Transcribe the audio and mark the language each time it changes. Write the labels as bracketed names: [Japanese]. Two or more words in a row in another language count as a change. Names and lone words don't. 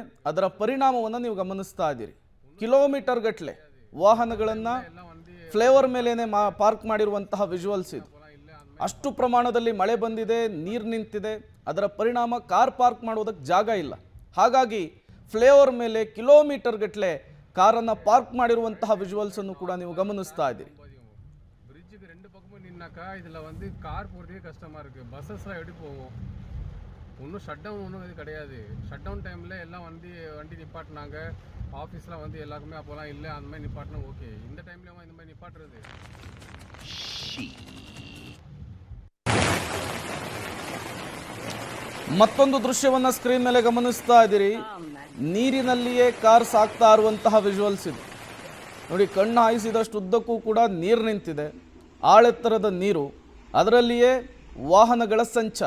[Kannada] ಅದರ ಪರಿಣಾಮವನ್ನು ನೀವು ಗಮನಿಸ್ತಾ ಇದ್ದೀರಿ. ಕಿಲೋಮೀಟರ್ ಗಟ್ಟಲೆ ವಾಹನಗಳನ್ನು ಫ್ಲೈಓವರ್ ಮೇಲೇನೆ ಪಾರ್ಕ್ ಮಾಡಿರುವಂತಹ ವಿಜುವಲ್ಸ್ ಇದು. ಅಷ್ಟು ಪ್ರಮಾಣದಲ್ಲಿ ಮಳೆ ಬಂದಿದೆ, ನೀರು ನಿಂತಿದೆ. ಅದರ ಪರಿಣಾಮ [English] car park [Kannada] ಮಾಡೋದಕ್ಕೆ ಜಾಗ ಇಲ್ಲ. ಹಾಗಾಗಿ ಫ್ಲೈಓವರ್ ಮೇಲೆ ಕಿಲೋಮೀಟರ್ ಗಟ್ಟಲೆ ಕಾರನ್ನು ಪಾರ್ಕ್ ಮಾಡಿರುವಂತಹ ವಿಜುವಲ್ಸ್ ಅನ್ನು ಕೂಡ ನೀವು ಗಮನಿಸ್ತಾ ಇದ್ದೀರಿ. [Tamil] பிரிட்ஜுக்கு 2 பக்கமும் நின்னாக்கா இதில் வந்து கார் போகிறதுக்கே கஷ்டமாக இருக்குது. பஸ்ஸஸ்லாம் எப்படி போகும்? ஒன்றும் [English] shut down [Tamil] ஒன்றும் இது கிடையாது. [English] shut down [Tamil] டைமில் எல்லாம் வண்டி நிப்பாட்டினாங்க. ஆஃபீஸ்லாம் வந்து எல்லாருக்குமே அப்போலாம் இல்லை, அந்த மாதிரி நிப்பாட்டினா ஓகே. இந்த டைம்லேயும் இந்த மாதிரி நிப்பாட்டுறது [Kannada] ಮತ್ತೊಂದು ದೃಶ್ಯವನ್ನು ಸ್ಕ್ರೀನ್ ಮೇಲೆ ಗಮನಿಸ್ತಾ ಇದ್ದೀರಿ. ನೀರಿನಲ್ಲಿಯೇ ಕಾರ್ ಸಾಕ್ತಾ ಇರುವಂತಹ ವಿಜುವಲ್ಸ್ ಇದು ನೋಡಿ. ಕಣ್ಣು ಹಾಯಿಸಿದಷ್ಟು ಉದ್ದಕ್ಕೂ ಕೂಡ ನೀರು ನಿಂತಿದೆ. ಆಳೆತ್ತರದ ನೀರು, ಅದರಲ್ಲಿಯೇ ವಾಹನಗಳ ಸಂಚಾರ.